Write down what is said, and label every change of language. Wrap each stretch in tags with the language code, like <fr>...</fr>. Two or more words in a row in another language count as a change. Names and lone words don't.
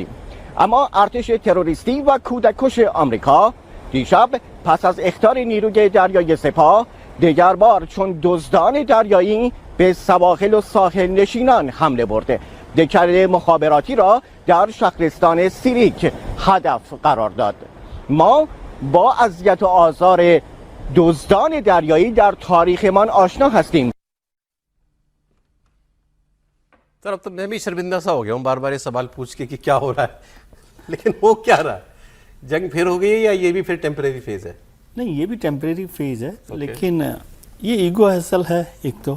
<fa>اما ارتش تروریستی و کودککش آمریکا دیشب پس از اخطار نیروی دریایی سپاه دیگر بار چون دزدان دریایی به سواحل و ساحل نشینان حمله برده، دکل مخابراتی را در شهرستان سیریک هدف قرار داد. ما با اذیت و آزار دزدان دریایی در تاریخمان آشنا هستیم.</fa> <hi>सर अब तो मैं भी शर्मिंदा सा हो गया हूँ बार बार ये सवाल पूछ के कि क्या हो रहा है, लेकिन हो क्या रहा है? जंग फिर हो गई है या ये भी फिर</hi> <en>temporary phase</en> <hi>है? नहीं, ये भी</hi> <en>temporary phase</en> <hi>है, लेकिन ये</hi> <en>ego hassle</en> <hi>है एक तो।</hi>